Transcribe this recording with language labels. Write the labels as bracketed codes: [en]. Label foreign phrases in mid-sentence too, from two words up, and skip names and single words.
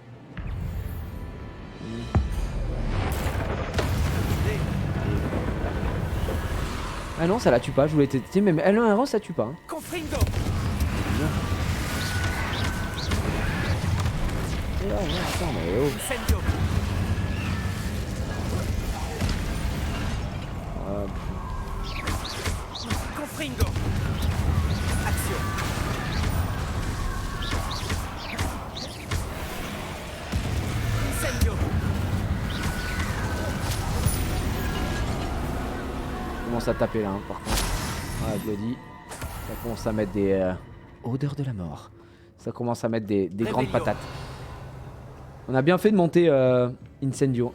[fr] Ah non, ça la tue pas, je voulais tester, mais elle a un rang, ça tue pas. Hein. Confringo. Attends, mais oh. Incendio. Confringo. Action. Incendio. Commence à taper là, hein, par contre. Ah, je le dis. Ça commence à mettre des odeurs de la mort. Ça commence à mettre des grandes patates. On a bien fait de monter Incendio.